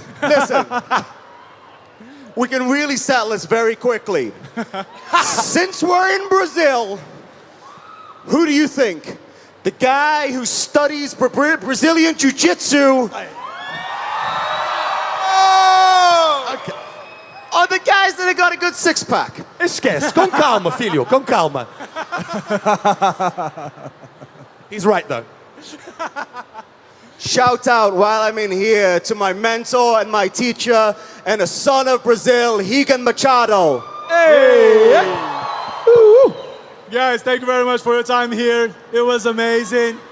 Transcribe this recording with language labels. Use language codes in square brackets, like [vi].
[en] Listen, we can really settle this very quickly. Since we're in Brazil, who do you think? The guy who studies Brazilian Jiu-Jitsu? Okay. Or the guys that have got a good six-pack? [pt] Esquece, com calma, filho, com calma. [en] He's right, though. Shout out while I'm in here to my mentor and my teacher and a son of Brazil, Higan Machado. Hey! Guys, thank you very much for your time here. It was amazing.